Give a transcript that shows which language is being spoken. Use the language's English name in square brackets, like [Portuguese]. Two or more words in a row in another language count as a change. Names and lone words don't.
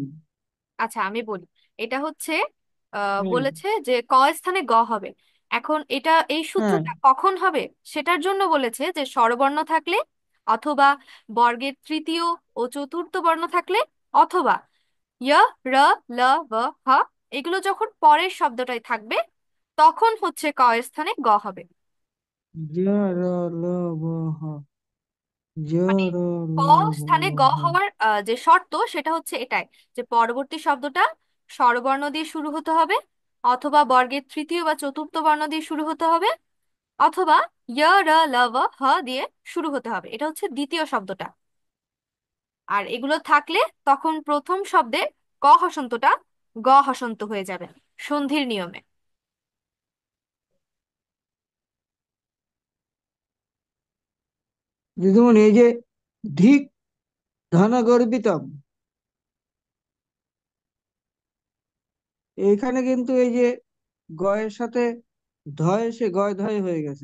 [Bangla] আচ্ছা আমি বলি, এটা হচ্ছে হুম। বলেছে যে ক স্থানে গ হবে। এখন এটা, এই হ্যাঁ, সূত্রটা কখন হবে সেটার জন্য বলেছে যে স্বরবর্ণ থাকলে, অথবা বর্গের তৃতীয় ও চতুর্থ বর্ণ থাকলে, অথবা য়, র, ল, ব, হ, এগুলো যখন পরের শব্দটাই থাকবে, তখন হচ্ছে ক স্থানে গ হবে। জ র ল ব হ, জ মানে র ল ক ব স্থানে গ হ। হওয়ার যে শর্ত, সেটা হচ্ছে এটাই, যে পরবর্তী শব্দটা স্বরবর্ণ দিয়ে শুরু হতে হবে, অথবা বর্গের তৃতীয় বা চতুর্থ বর্ণ দিয়ে শুরু হতে হবে, অথবা য় র ল ব হ দিয়ে শুরু হতে হবে। এটা হচ্ছে দ্বিতীয় শব্দটা। আর এগুলো থাকলে তখন প্রথম শব্দের ক হসন্তটা গ হসন্ত হয়ে যাবে সন্ধির নিয়মে। দিদিমণি, এই যে [Sanskrit] ধিক ধনগর্বিতম, [Bangla] এইখানে কিন্তু এই যে গয়ের সাথে ধয় এসে গয় ধয় হয়ে গেছে।